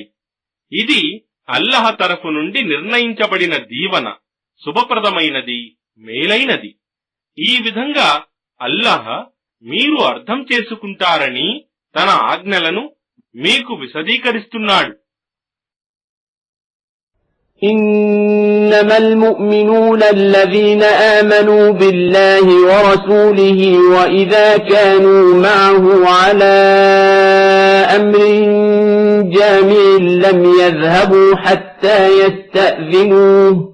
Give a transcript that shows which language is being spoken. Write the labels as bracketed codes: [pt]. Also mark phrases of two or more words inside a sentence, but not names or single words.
[te] ఇది అల్లహ తరఫు నుండి నిర్ణయించబడిన దీవెన, శుభప్రదమైనది, మేలైనది. ఈ విధంగా అల్లహ మీరు అర్థం చేసుకుంటారని తన ఆజ్ఞలను మీకు విశదీకరిస్తున్నాడు. [ar] إنما المؤمنون الذين آمنوا بالله ورسوله وإذا كانوا معه على أمر جامع لم يذهبوا حتى حتى يستأذنوه